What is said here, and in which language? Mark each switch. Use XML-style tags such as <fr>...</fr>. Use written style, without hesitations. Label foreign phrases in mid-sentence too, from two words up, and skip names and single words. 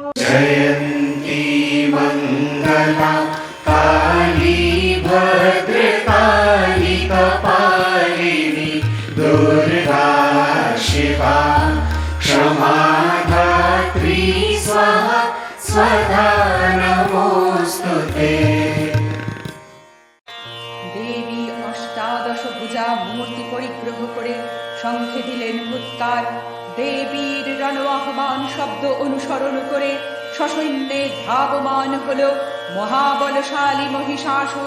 <sa>जयन्ती मङ्गला काली भद्रकाली कपालिनी दुर्गा शिवा क्षमा धात्री स्वाहा स्वधा नमोऽस्तुते।</sa> <bn>দেবী অষ্টাদশ ভুজা মূর্তি পরিগ্রহ করে শঙ্খে দিলেন হুৎকার। দেবীর রণ আহ্বান শব্দ অনুসরণ করে সসৈন্যে ধাবমান হল মহাবলশালী মহিষাসুর।</bn>